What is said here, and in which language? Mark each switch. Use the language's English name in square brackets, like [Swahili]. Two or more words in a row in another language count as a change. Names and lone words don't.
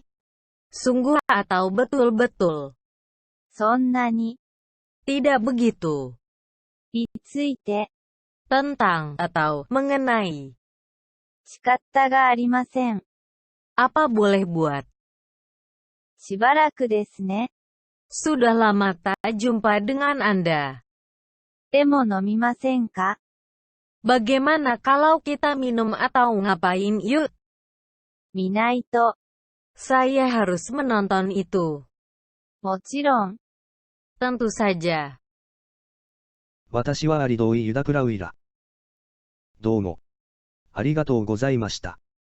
[Indonesian] sungguh atau betul-betul, [Japanese] そんなに、 [Indonesian] tidak begitu, [Japanese] について、 [Indonesian] tentang atau mengenai, [Japanese] 仕方がありません。 [Indonesian] apa boleh buat, [Japanese] しばらくですね。 [Indonesian] sudah lama tak jumpa dengan Anda. [Japanese] でも飲みませんか [Indonesian] Bagaimana kalau kita minum atau ngapain yuk? [Japanese] 見ないと、 [Indonesian] Saya harus menonton itu. [Japanese] もちろん、 [Indonesian] Tentu saja. [Japanese] 私はアリドイユダクラウイラ。どうも。ありがとうございました。